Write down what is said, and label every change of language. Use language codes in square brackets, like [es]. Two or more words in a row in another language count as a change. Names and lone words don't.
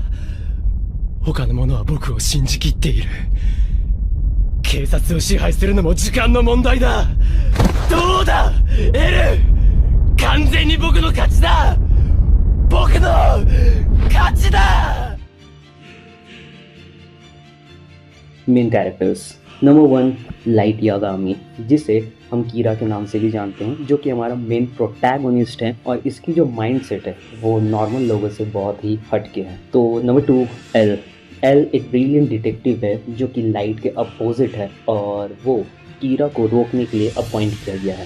[ja] 他の者は僕を信じきっている。警察を支配するのも時間の問題だ。どうだエル、完全に僕の勝ちだ。僕の勝ちだ。 [en] main characters. [hi] नंबर 1, लाइट यागामी, जिसे हम कीरा के नाम से भी जानते हैं, जो कि हमारा [en] main protagonist [hi] है और इसकी जो [en] mind set [hi] है वो नॉर्मल लोगों से बहुत ही हटके है। तो नंबर 2, एल एल एक [en] brilliant detective [hi] है जो कि लाइट के अपोजिट है और वो कीरा को रोकने के लिए अपॉइंट किया गया है।